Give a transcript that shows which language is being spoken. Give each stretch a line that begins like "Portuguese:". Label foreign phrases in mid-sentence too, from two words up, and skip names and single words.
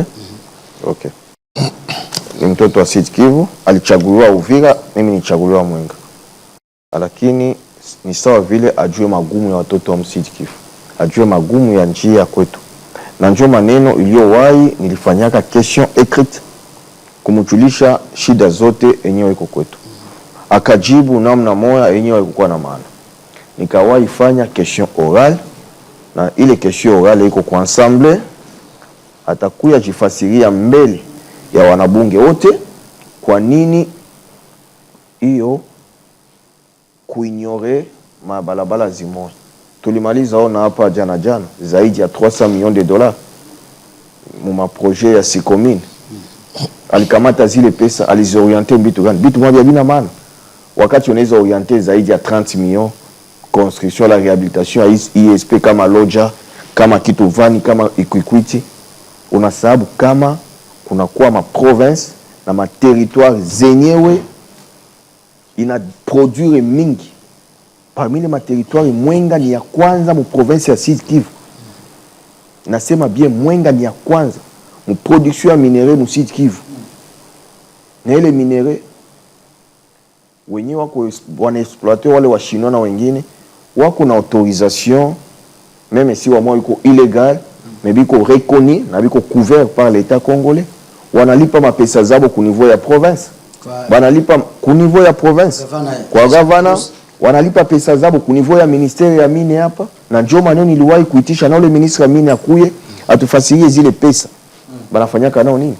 Swahili: Okay. Ni mtoto wa Sud Kivu, alichaguliwa Uvira, mimi nichaguliwa Mwenga. Lakini ni sawa vile ajue magumu ya watoto wa Sud Kivu. Ajue magumu ya njia kwetu. Na njoo maneno iliyowahi nilifanyaka
French: question écrite
Swahili: kumjulisha shida zote enyewe iko kwetu. Akajibu namna moja enyewe ilikuwa na maana. Nikawahi fanya
French: question orale
Swahili: na ile
French: question orale
Swahili: iko kwa ensemble, atakuya jifasiria mbele ya wanabunge wote kwa nini hiyo kuignore mabalabala zimoja. Tulimaliza ona hapa jana zaidi ya $300 millions mu projet ya Sikomine. Alikamata zile pesa alizoriente bitu gani? Bitu moja bina maana. Wakati unaweza orienter zaidi ya 30 millions
French: construction la rehabilitation
Swahili: ya ISP kama Loja, kama Kituvani, kama Equity, unasababu kama kuna kuwa ma province na ma territoire zenyewe ina produire mingi.
French: Parmi les
Swahili: ma territoire Mwenga ni ya kwanza mu province ya Sud Kivu. Nasema bien Mwenga ni ya kwanza mu production ya minere mu Sud Kivu. Na ile minere wenyewe wako wana exploiter wale wa Chinois na wengine wako na autorisation,
French: même si
Swahili: wa moi iko
French: illégal mais
Swahili: biko reconnu na biko
French: couvert par l'état congolais.
Swahili: Wanalipa mapesa zabo ku niveau ya province. Wanalipa ku niveau ya province. Kwa gavana wanalipa pesa zabo ku niveau ya ministeri ya mine hapa. Na njoo maneno niliwahi kuitisha na ule ministre ya mine akuye atufasirie zile pesa. Banafanyaka nao nini?